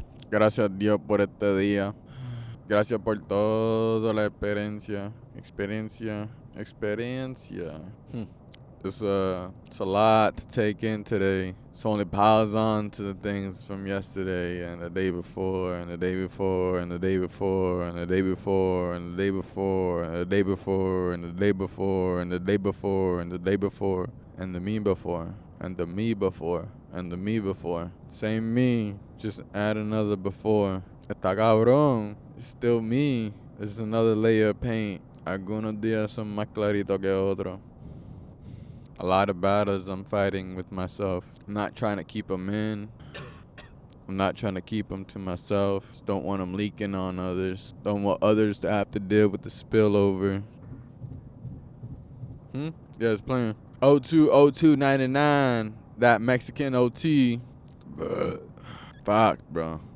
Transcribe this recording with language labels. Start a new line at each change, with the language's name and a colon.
Spanish: Gracias a Dios por este día. Gracias por toda la experiencia.
English: It's a lot to take in today. It's only piles on to the things from yesterday and the day before and the day before and the day before and the day before and the day before and the day before and the day before and the day before and the day before and the me before and the me before and the me before. Same me, just add another before.
Spanish: Está cabrón.
English: It's still me. It's another layer of paint.
Spanish: Algunos días son más claritos que otros.
English: A lot of battles I'm fighting with myself. I'm not trying to keep them in. I'm not trying to keep them to myself. Just don't want them leaking on others. Don't want others to have to deal with the spillover. Yeah, it's playing. 020299. That Mexican OT. Fuck, bro.